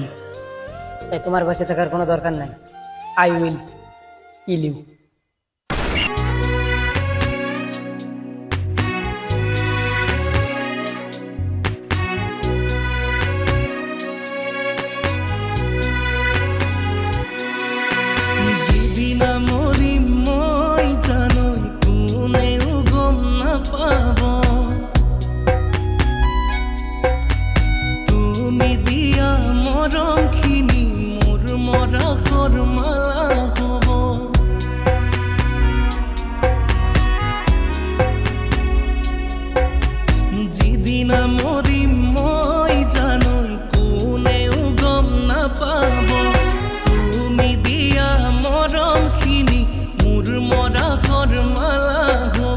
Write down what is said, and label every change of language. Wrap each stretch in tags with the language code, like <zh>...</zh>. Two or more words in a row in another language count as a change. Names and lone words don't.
<bn>তাই তোমার পাশে থাকার কোনো দরকার নাই।</bn> <en>I will kill you.</en> <as>যেদিন মরি মই জানই কোনেও গম নাপাব, তুমি দিয়া মৰমখিনি মোৰ মৰাশৰ মালা হ'ব। যেদিনা মৰিম মই জানই কোনেও গম নাপাব, তুমি দিয়া মৰমখিনি মোৰ মৰাশৰ মালা হ'ব।</as>